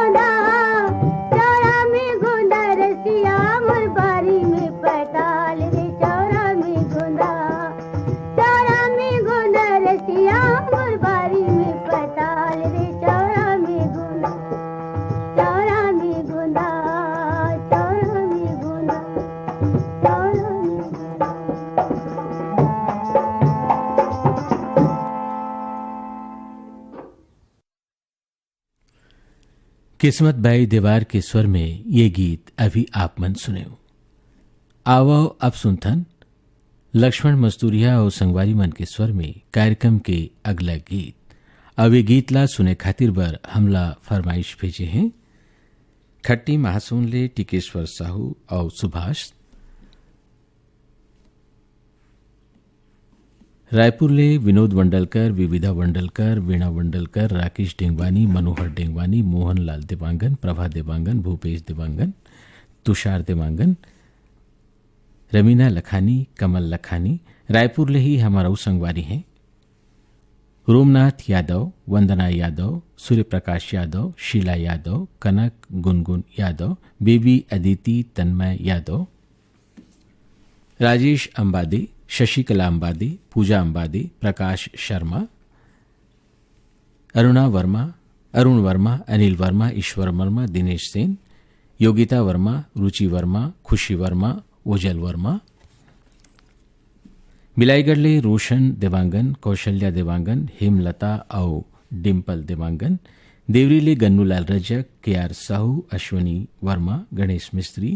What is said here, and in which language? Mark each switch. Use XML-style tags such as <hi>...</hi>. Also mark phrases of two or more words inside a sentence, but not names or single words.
<hne>गोंदा रसिया मोर बारी में पटाल रे चौरा में गोंदा रसिया मोर बारी में पटाल रे चौरा में गोंदा चौरा में गोंदा चौरा में गोंदा चौरा में गोंदा किस्मत बाई देवार के स्वर में ये गीत अभी आप मन सुने हो। आवो अब सुनथन लक्ष्मण मस्तूरिया और संगवारी मन के स्वर में कार्यक्रम के अगला गीत। अब ये गीत ला सुने खातिर बर हमला फरमाइश भेजे हैं खट्टी महासोन ले टिकेश्वर साहू और सुभाष, रायपुर ले विनोद वंडलकर, विविधा वंडलकर, वीणा वंडलकर, राकेश डेंगवानी, मनोहर डेंगवानी, मोहन लाल देवांगन, प्रभा देवांगन, भूपेश देवांगन, तुषार देवांगन, रमीना लखानी, कमल लखानी। रायपुर ले ही हमारा संगवारी हैं रोमनाथ यादव, वंदना यादव, सूर्य प्रकाश यादव, शीला यादव, कनक गुनगुन यादव, बेबी अदिति तन्मय यादव, राजेश अंबादी, शशिकला अंबादी, पूजा अंबादी, प्रकाश शर्मा, अरुण वर्मा, अनिल वर्मा, ईश्वर वर्मा, दिनेश सेन, योगिता वर्मा, रुचि वर्मा, खुशी वर्मा, ओजल वर्मा। बिलाईगढ़ ले रोशन देवांगन, कौशल्या देवांगन, हेमलता और डिम्पल देवांगन। देवरी ले गन्नूलाल रजक, केआर साहू, अश्वनी वर्मा, गणेश मिस्त्री।</hne>